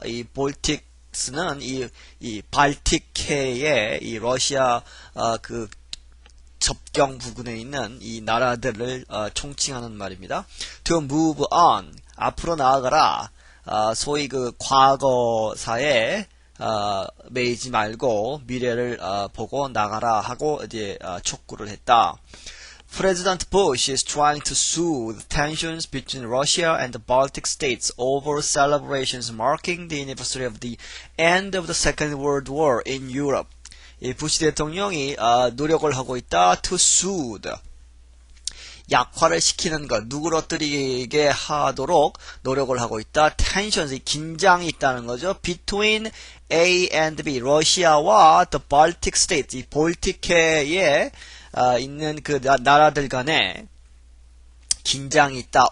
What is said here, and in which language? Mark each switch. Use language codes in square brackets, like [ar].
[ko] 이 Baltics는 이 발틱해의 이 러시아 접경 부근에 있는 이 나라들을 총칭하는 말입니다. [en] To move on. [ko] 앞으로 나아가라. 소위 과거사에 매이지 말고 미래를 보고 나가라 하고 이제 촉구를 했다. [en] President Bush is trying to soothe tensions between Russia and the Baltic states over celebrations marking the anniversary of the end of the Second World War in Europe. [ko] 이 부시 대통령이 노력을 하고 있다. [en] To soothe. [ko] 약화를 시키는 것, 누그러뜨리게 하도록 노력을 하고 있다. tensions, 긴장이 있다는 거죠. [en] between A and B, [ko] 러시아와 [en] the Baltic states, [ko] 이 볼틱해에 있는 그 나라들 간에 긴장이 있다.